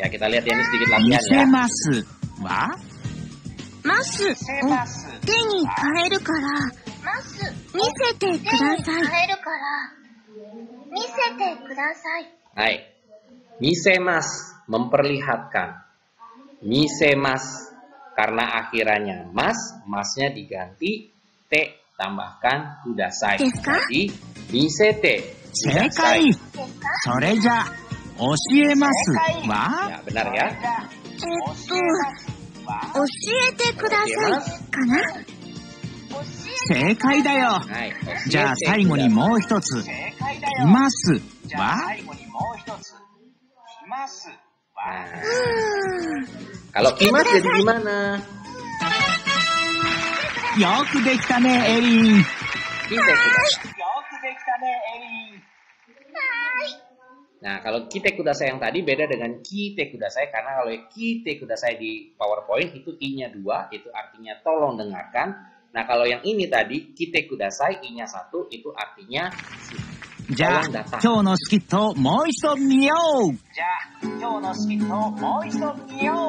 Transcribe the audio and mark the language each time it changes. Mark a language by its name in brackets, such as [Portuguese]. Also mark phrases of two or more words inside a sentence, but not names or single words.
[Indonesian] Ya, kita lihat ya, ini sedikit [Japanese] 見 [Indonesian] latihan [Japanese] せ [Indonesian] ya. [Japanese] ますはますを手に変えるから、見せてください。見せてください。 [Indonesian] Hai, misemas, memperlihatkan. Misemas, karena akhirannya mas, masnya diganti te, tambahkan kudasai. Jadi misete [Japanese] 正解。それじゃあ教えますは [Indonesian] Ya, benar ya. [Japanese] 教えてくださいかな。正解だよ。 Hai, じゃあ最後にもう一つ。いますは [Indonesian] Kalau kimas jadi gimana? [Japanese] よくできたね、エリン。来てください. [Indonesian] Nah, kalau [Japanese] 来てください [Indonesian] yang tadi beda dengan [Japanese] 聞いてください, [Indonesian] karena kalau [Japanese] 聞いてください [Indonesian] di PowerPoint itu i-nya 2, itu artinya tolong dengarkan. Nah, kalau yang ini tadi [Japanese] 来てください [Indonesian] i-nya 1, itu artinya [Japanese] じゃあ [Indonesian] tolong datang. [Japanese] 今日のスキットをもう一度見よう。じゃあ今日のスキットをもう一度見よう。